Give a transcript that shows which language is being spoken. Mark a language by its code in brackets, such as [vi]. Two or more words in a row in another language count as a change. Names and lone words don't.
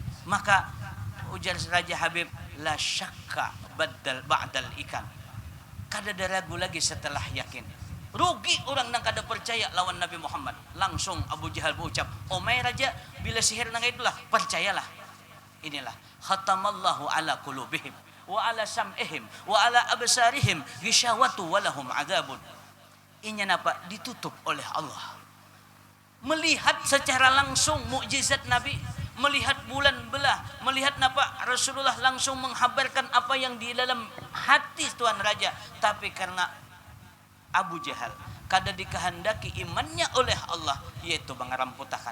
[bjn] Maka ujar Raja Habib, [ar] لا شك بعد الإيقان. [bjn] Kada ada ragu lagi setelah yakin. Rugi orang yang kada percaya lawan Nabi Muhammad. Langsung Abu Jahal berucap, "Omai raja, bila sihir nang itulah, percayalah." [ar] Inilah ختم الله على قلوبهم وعلى سمعهم وعلى أبصارهم غشاوة ولهم عذاب. [bjn] Inya ditutup oleh Allah. Melihat secara langsung mukjizat Nabi, melihat bulan belah, melihat Rasulullah langsung menghabarkan apa yang di dalam hati Tuan Raja. Tapi karena Abu Jahal kada dikehendaki imannya oleh Allah, yaitu mengeramputakan.